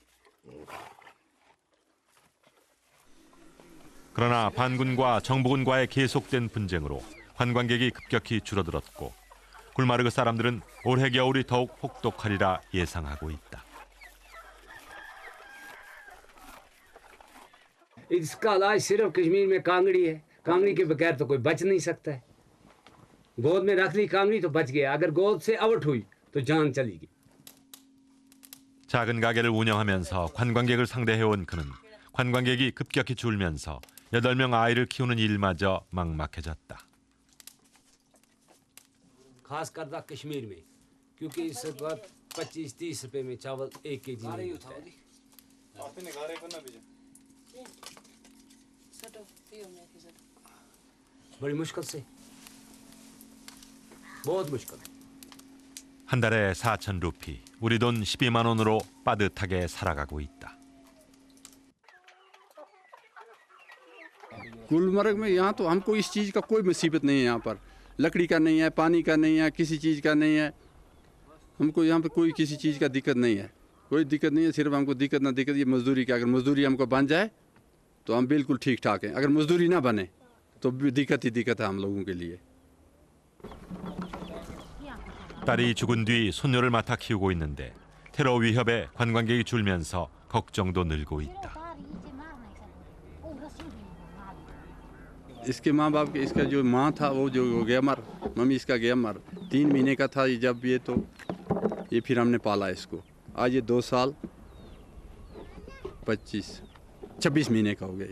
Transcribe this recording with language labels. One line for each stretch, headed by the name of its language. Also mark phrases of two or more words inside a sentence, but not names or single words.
Korean: 그러나 반군과 정부군과의 계속된 분쟁으로 관광객이 급격히 줄어들었고 굴마르그 사람들은 올해 겨울이 더욱 혹독하리라 예상하고 있다.
Hindi: इसका इलाज सिर्फ कश्मीर में कांगड़ी है। कांगड़ी के बगैर तो कोई बच नहीं सकता है। गोद में रख ली कांगड़ी तो बच गया, अगर गोद से आउट हुई तो जान चली गई।
Korean: 작은 가게를 운영하면서 관광객을 상대해온 그는 관광객이 급격히 줄면서 8명 아이를 키우는 일마저 막막해졌다.
Hindi: खासकर कश्मीर में, क्योंकि इस वक्त 25-30 रुपए में चावल 1 केजी नहीं होता है। बड़ी मुश्किल से, बहुत मुश्किल है।
Korean: 한 달에 4천 루피, 우리 돈 12만 원으로 빠듯하게 살아가고 있다.
Hindi: गुलमर्ग में यहाँ तो हमको इस चीज़ का कोई मुसीबत नहीं है। यहाँ पर लकड़ी का नहीं है, पानी का नहीं है, किसी चीज़ का नहीं है। हमको यहाँ पे कोई किसी चीज़ का दिक्कत नहीं है, कोई दिक्कत नहीं है। सिर्फ हमको दिक्कत ना दिक्कत ये मजदूरी की। अगर मजदूरी हमको बन जाए तो हम बिल्कुल ठीक ठाक हैं। अगर मजदूरी ना बने तो भी दिक्कत ही दिक्कत है हम लोगों के लिए।
Korean: 딸이 죽은 뒤 손녀를 맡아 키우고 있는데 테러 위협에 관광객이 줄면서 걱정도 늘고 있다.
Hindi: इसके माँ बाप के, इसका जो माँ था वो जो गया मर, मम्मी इसका गया मर। 3 महीने का था जब ये, तो ये फिर हमने पाला इसको। आज ये 2 साल 26 महीने का हो गया।